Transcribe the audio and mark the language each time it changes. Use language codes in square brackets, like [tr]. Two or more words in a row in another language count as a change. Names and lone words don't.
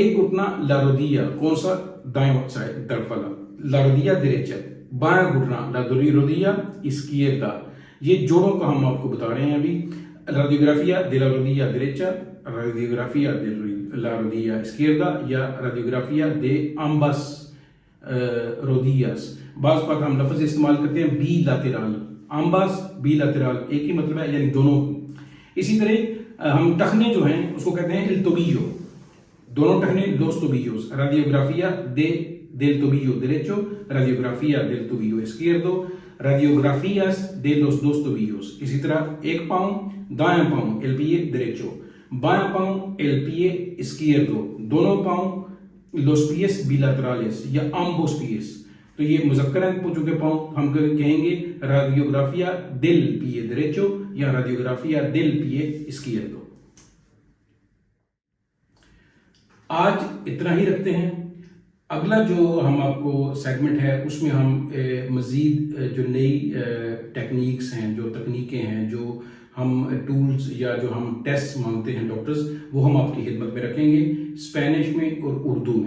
[ur] ایک گھٹنا [es] la rodilla, [ur] کون سا؟ دائیں سائیڈ طرف والا, [es] la rodilla derecha, [ur] بایاں گھٹنا [es] la rodilla izquierda. [ur] ये जोड़ों का हम आपको बता रहे हैं अभी। [es] radiografía de la rodilla derecha, radiografía de la rodilla izquierda या radiografía de ambas rodillas। [ur] باز بات ہم لفظ استعمال کرتے ہیں بائی لیٹرل, [es] ambas bilateral, [ur] ایک ہی مطلب ہے، یعنی دونوں کی. اسی طرح ہم ٹخنے جو ہیں اس کو کہتے ہیں [es] el tobillo, [ur] دونوں ٹخنے [es] los tobillos। रेडियोग्राफिया del tobillo derecho, radiografía del tobillo izquierdo, radiografías de los dos tobillos। [ur] اسی طرح ایک پاؤں، دایاں پاؤں [es] el pie derecho, [ur] بایاں پاؤں [es] el pie izquierdo, [ur] دونوں پاؤں [es] los pies bilaterales या ambos pies। [ur] تو یہ مذکر ہیں پوچھو کے پاؤں، ہم کہیں گے [es] radiografía del pie derecho [ur] या [es] radiografía del pie izquierdo। [ur] آج اتنا ہی رکھتے ہیں. اگلا جو ہم آپ کو سیگمنٹ ہے اس میں ہم مزید جو نئی ٹیکنیکس ہیں، جو تکنیکیں ہیں، جو ہم ٹولز یا جو ہم ٹیسٹ مانگتے ہیں ڈاکٹرز، وہ ہم آپ کی خدمت میں رکھیں گے اسپینش میں اور اردو میں.